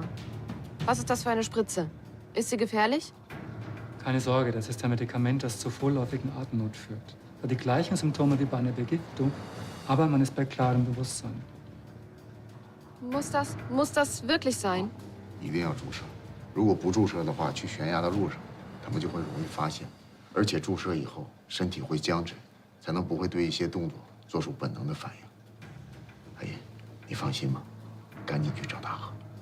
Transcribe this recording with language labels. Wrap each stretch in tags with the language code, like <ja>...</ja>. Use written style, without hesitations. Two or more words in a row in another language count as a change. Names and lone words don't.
<de>Was ist das für eine Spritze? Ist sie gefährlich? Keine Sorge, das ist ein Medikament, das zu vorläufigen Atemnot führt. Hat die gleichen Symptome wie bei einer Begiftung, aber man ist bei klarem Bewusstsein. Muss das wirklich sein?</de> <zh>一定要注射，如果不注射的话，去悬崖的路上，他们就会容易发现，而且注射以后身体会僵直，才能不会对一些动作做出本能的反应。阿姨，你放心吧，赶紧去找大河。</zh>